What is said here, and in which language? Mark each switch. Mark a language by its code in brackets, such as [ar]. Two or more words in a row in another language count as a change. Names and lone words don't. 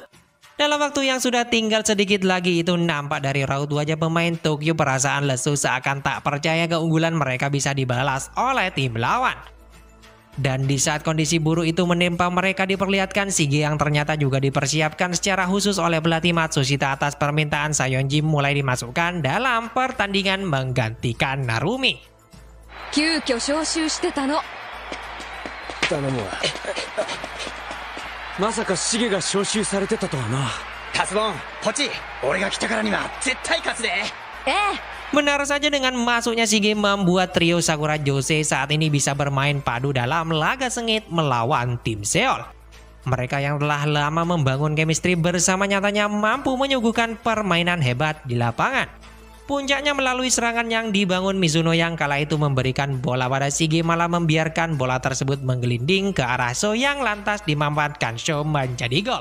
[id] Dalam waktu yang sudah tinggal sedikit lagi itu nampak dari raut wajah pemain Tokyo perasaan lesu seakan tak percaya keunggulan mereka bisa dibalas oleh tim lawan. Dan di saat kondisi buruk itu menimpa mereka diperlihatkan Shige yang ternyata juga dipersiapkan secara khusus oleh pelatih Matsushita atas permintaan Sayonji mulai dimasukkan dalam pertandingan menggantikan Narumi. [ja] 急遽招集してたの。頼むわ。まさかシゲが招集されてたとはな。タスボン、ポチ、俺が来たからには絶対勝つで。 [id] Benar saja dengan masuknya Shige membuat trio Sakura Jose saat ini bisa bermain padu dalam laga sengit melawan tim Seoul. Mereka yang telah lama membangun chemistry bersama nyatanya mampu menyuguhkan permainan hebat di lapangan. Puncaknya melalui serangan yang dibangun Mizuno yang kala itu memberikan bola pada Shige malah membiarkan bola tersebut menggelinding ke arah Sho yang lantas dimanfaatkan Sho menjadi gol.